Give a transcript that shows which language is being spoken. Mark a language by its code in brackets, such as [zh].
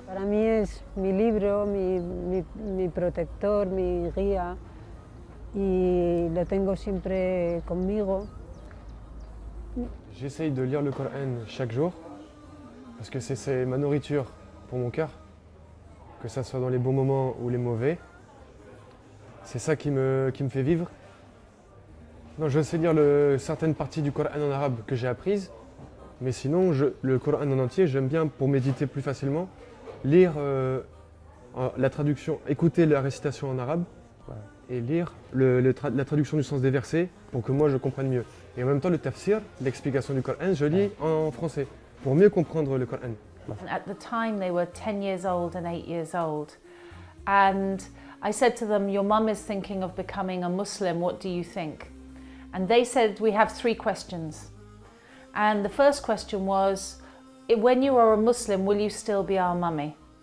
[es] Para mí es mi libro, mi protector, mi guía y lo tengo siempre conmigo. [fr] J'essaye de lire le Coran chaque jour parce que c'est ma nourriture pour mon cœur. Que ça soit dans les bons moments ou les mauvais. C'est ça qui me fait vivre. Non, je sais lire certaines parties du Coran en arabe que j'ai apprises, mais sinon, le Coran en entier, j'aime bien pour méditer plus facilement, lire la traduction, écouter la récitation en arabe et lire la traduction du sens des versets pour que moi je comprenne mieux. Et en même temps, le tafsir, l'explication du Coran, je lis en français pour mieux comprendre le Coran. [en] At the time they were 10 years old and 8 years old, and I said to them, your mum is thinking of becoming a Muslim, what do you think? And they said, we have 3 questions. And the first question was, when you are a Muslim, will you still be our mummy?